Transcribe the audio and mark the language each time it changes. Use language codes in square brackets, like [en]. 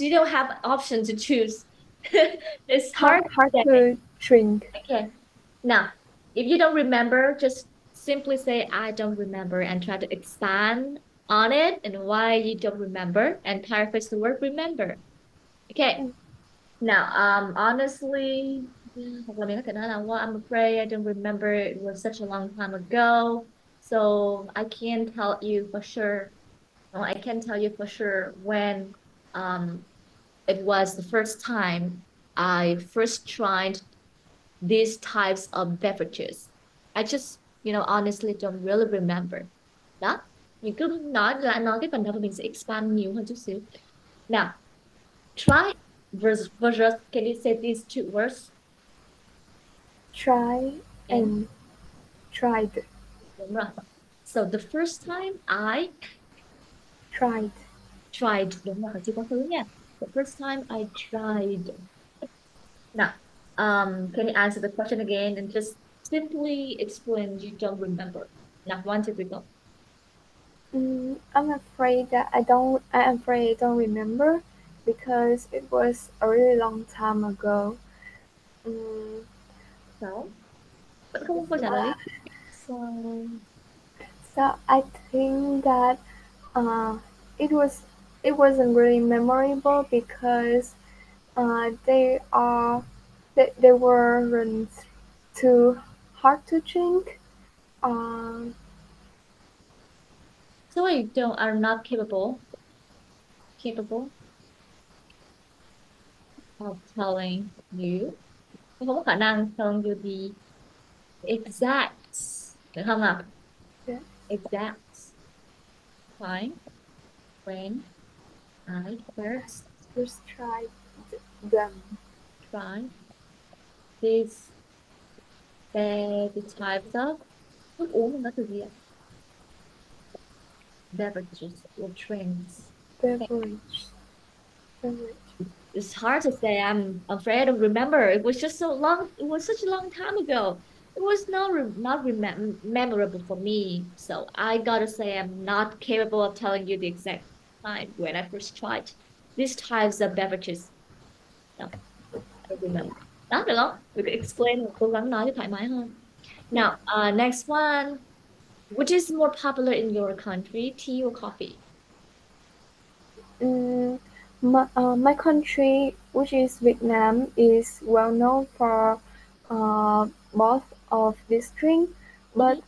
[en] You don't have option to choose. It's Hard hard to hard say. to drink. Okay. Now, if you don't remember, just simply say I don't remember and try to expand on it and why you don't remember and paraphrase the word remember. Okay. Now, honestly, [vi] hoặc là mình có thể nói là [en] well, I'm afraid I don't remember. It was such a long time ago, so I can't tell you for sure. No, I can't tell you for sure when um it was the first time I first tried these types of beverages. I just, honestly don't really remember. [vi] Đó, mình cứ nói cái phần đó và mình sẽ expand nhiều hơn chút xíu. [en] Now, try versus. Can you say these two words? Try And and tried. [vi] đúng rồi. [en] So the first time I Tried. [vi] tried, đúng rồi, chưa có thứ nha. [en] The first time I tried. Now, can you answer the question again and just simply explain you don't remember? Now, one, two, three, go. I'm afraid that I'm afraid I don't remember because it was a really long time ago. Mm, [vi] So, vẫn không có câu trả lời. [en] So, so I think that uh, it was it wasn't really memorable because they are they weren't too hard to drink. Um, so you don't are not capable of telling you. [vi] Không có khả năng [en] telling you the exact, [vi] được không nào? [en] yeah, Exact time when I first tried them. tried this the types of [vi] thức uống nó từ gì ạ? [en] Beverages or drinks. Okay. Beverage. Beverage. It's hard to say. I'm afraid I don't remember. It was just so long. It was such a long time ago. It was not memorable for me. So I gotta say I'm not capable of telling you the exact time when I first tried these types of beverages. No, I don't remember. [vi] Đó được không? [en] We could explain [vi] và cố gắng nói cho thoải mái hơn. [en] Now, next one. Which is more popular in your country, tea or coffee? Mm, my country, which is Vietnam, is well known for both of these drinks. But